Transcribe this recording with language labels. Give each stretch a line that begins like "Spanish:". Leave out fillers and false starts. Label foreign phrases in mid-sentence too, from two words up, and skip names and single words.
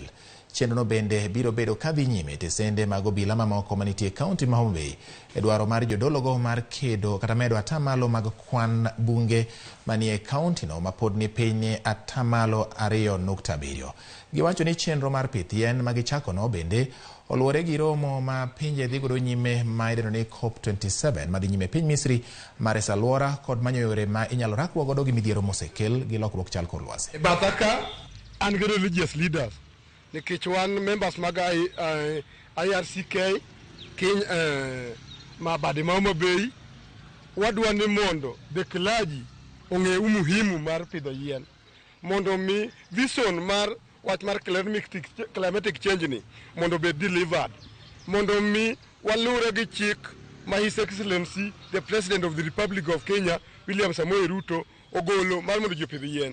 Luo (Kenya and Tanzania): Chenrono bende biro bedo kadhi nyime tesende mag obila mamoko manitie kaunti ma Homa Bay e dwaro mar jodologo mar kedo kata medo atamalo mag kwan bunge manie kaunti no mapod ni piny 2.7%. Giwacho ni chenro mar pith yien magichako no bende oluwore gi romo ma pinje dhi godo nyime ma idendo ni COP27 madhi nyime piny Misri mar resa alwora kod manyo yore ma inyalo rakruok godo gi midhiero mosekel gi lokruok chal kor lwasi.
English: Bataka and religious leaders
Luo (Kenya and Tanzania): nikech wan members mag IRCK ma bade ma Homa Bay wadwa ni mondo
English: the clergy
Luo (Kenya and Tanzania): ong'e umuhimu mar pidho yien mondo mi vision mar wach mar
English: climatic change
Luo (Kenya and Tanzania): ni mondo
English: be delivered
Luo (Kenya and Tanzania): mondo mi walure gi chik ma
English: His Excellency the President of the Republic of Kenya
Luo (Kenya and Tanzania): William Samoei Ruto ogolo mar mondo jopidh yien.